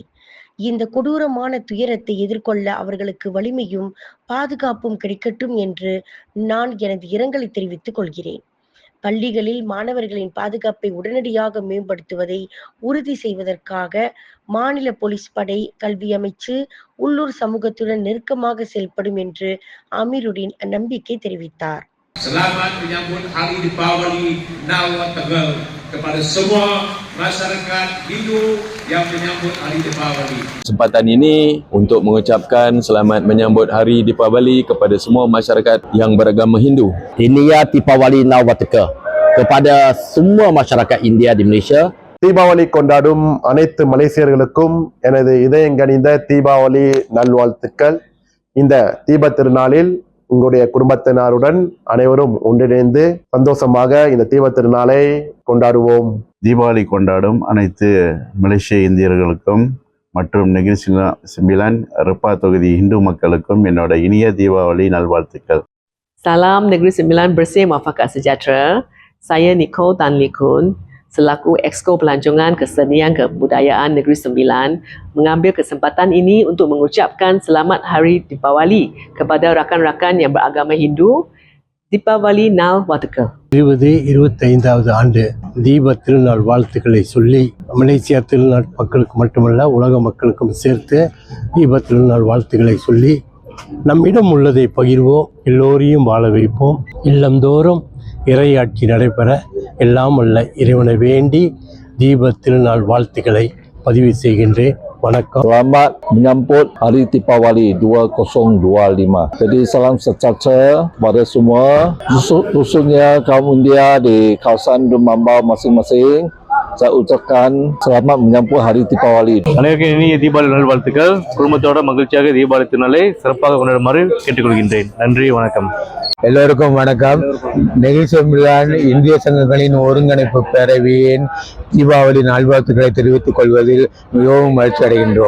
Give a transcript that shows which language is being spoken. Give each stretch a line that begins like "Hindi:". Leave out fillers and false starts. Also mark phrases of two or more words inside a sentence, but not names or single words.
Tamil: இந்த கொடூரமான துயரத்தை எதிர்கொள்ள அவர்களுக்கு வலிமையும் பாதுகாப்பும் கிடைக்கட்டும் என்று நான் எனது இரங்கலை தெரிவித்துக் கொள்கிறேன். பள்ளிகளில் மாணவர்களின் பாதுகாப்பை உடனடியாக மேம்படுத்துவதை உறுதி செய்வதற்காக மாநில போலீஸ் படை, கல்வி அமைச்சு உள்ளூர் சமூகத்துடன் நெருக்கமாக செயல்படும் என்று அமீருடின் நம்பிக்கை தெரிவித்தார்.
Malay: Selamat menyambut Hari Deepawali Nawat Tegal kepada semua masyarakat Hindu yang menyambut Hari Deepawali. Kesempatan ini untuk mengucapkan selamat menyambut Hari Deepawali kepada semua masyarakat yang beragama Hindu.
Tamil: இனிய தீபாவளி நல்வாழ்த்துக்கள்
Malay: kepada semua masyarakat India di Malaysia.
Tamil: தீபாவளி கொண்டாடும் அனைத்து மலேசியர்களுக்கும் எனது இதயங்கனிந்த தீபாவளி நல்வாழ்த்துக்கள். இந்த தீப திருநாளில் உங்களுடைய குடும்பத்தினருடன் அனைவரும் ஒன்றிணைந்து சந்தோஷமாக இந்த தீப திருநாளை கொண்டாடுவோம். தீபாவளி கொண்டாடும் அனைத்து மலேசிய இந்தியர்களுக்கும் மற்றும் நெகிரி செம்பிலான் ரெப்பா தொகுதி இந்து மக்களுக்கும் என்னோட இனிய தீபாவளி நல்வாழ்த்துக்கள்.
Malay: Salam Negeri Sembilan bersih muafakat sejahtera. Saya Nicole Tan Likun selaku Exco Pelancongan Kesenian Kebudayaan Negeri Sembilan mengambil kesempatan ini untuk mengucapkan Selamat Hari Deepawali kepada rakan-rakan yang beragama Hindu.
Tamil: தீபாவளி நல்வாழ்த்துக்கள். 25வது ஆண்டு தீப திருநாள் வாழ்த்துக்களை சொல்லி மலேசியா திருநாள் மக்களுக்கு மட்டுமல்ல உலக மக்களுக்கும் சேர்த்து தீப திருநாள் வாழ்த்துக்களை சொல்லி நம்மிடம் உள்ளதை பகிர்வோம், எல்லோரையும் வாழ வைப்போம், இல்லந்தோறும் இறையாட்சி நடைபெற எல்லாம் வல்ல இறைவனை வேண்டி தீப திருநாள் வாழ்த்துக்களை பதிவு செய்கின்றேன். வணக்கம்.
Malay: Selamat menyambut Hari Deepawali 2025. Jadi salam sejahtera kepada semua khususnya kaum India di kawasan Dumambau masing-masing. Saya ucapkan selamat menyambut Hari Deepawali.
Tamil: அனைவருக்கும் இனிய தீபாவளி நல்வாழ்த்துக்கள். குடும்பத்தோட மகிழ்ச்சியாக தீபாவளி திருநாளை சிறப்பாக கொண்டாடுமாறு கேட்டுக்கொள்கின்றேன். நன்றி, வணக்கம். எல்லோருக்கும் வணக்கம். நெகிரி செம்பிலான் இந்திய சங்கங்களின் ஒருங்கிணைப்பு பேரவையின் தீபாவளி நல்வாழ்த்துக்களை தெரிவித்துக் கொள்வதில் மிகவும் மகிழ்ச்சி அடைகின்றோம்.